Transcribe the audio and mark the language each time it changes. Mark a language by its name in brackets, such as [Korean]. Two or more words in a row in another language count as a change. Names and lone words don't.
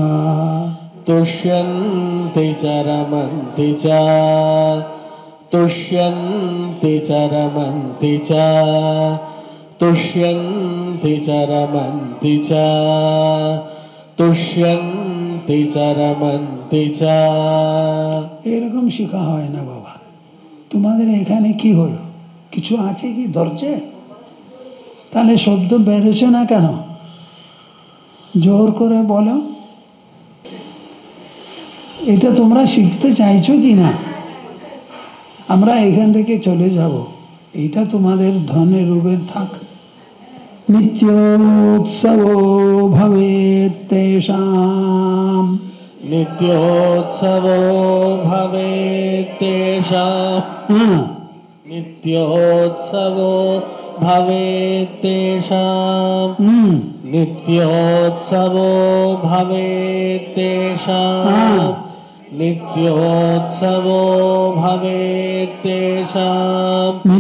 [Sanskrit] तुष्यन्ति च रमन्ति च तुष्यन्ति च रमन्ति च तुष्यन्ति च रमन्ति च तुष्यन्ति च रमन्ति च [Bangla] এরকম শেখা হয় না বাবা। তোমাদের এখানে কি হলো? কিছু আছে কি ধরছে? তাহলে শব্দ বেরোচ্ছে না কেন? জোর করে বলো। এটা তোমরা শিখতে চাইছো কি না? আমরা এখান থেকে চলে যাব, এটা তোমাদের ধনের রূপে থাক। [Sanskrit] নিত্যোৎসবো ভবেৎ তেষাম नित्योत्सवो भवेत् तेषाम् नित्योत्सवो भवेत् तेषाम् नित्योत्सवो भवेत् तेषाम् नित्योत्सवो भवेत् तेषाम्